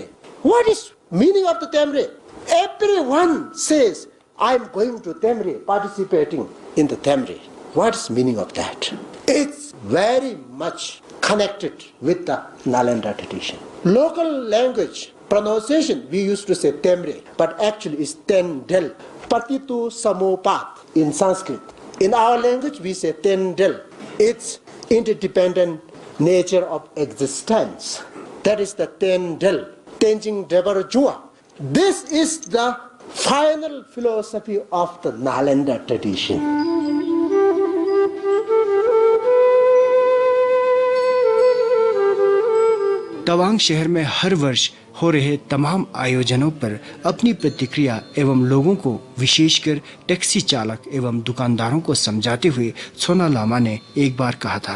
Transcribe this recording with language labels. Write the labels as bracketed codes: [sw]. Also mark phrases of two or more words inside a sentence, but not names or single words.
[en] What is meaning of the temre? Everyone says, I am going to temre, participating in the temre. What is meaning of that? It's very much connected with the Nalanda tradition. Local language pronunciation, we used to say temre, but actually it's tendel. [sa] प्रतीत्य समुत्पाद [en] in Sanskrit. In our language, we say tendel. It's interdependent nature of existence. That is the tendel. Tenjing Debar Jua. This is the final philosophy of the Nalanda tradition. [hi] तवांग शहर में हर वर्ष हो रहे तमाम आयोजनों पर अपनी प्रतिक्रिया एवं लोगों को विशेषकर टैक्सी चालक एवं दुकानदारों को समझाते हुए सोना लामा ने एक बार कहा था,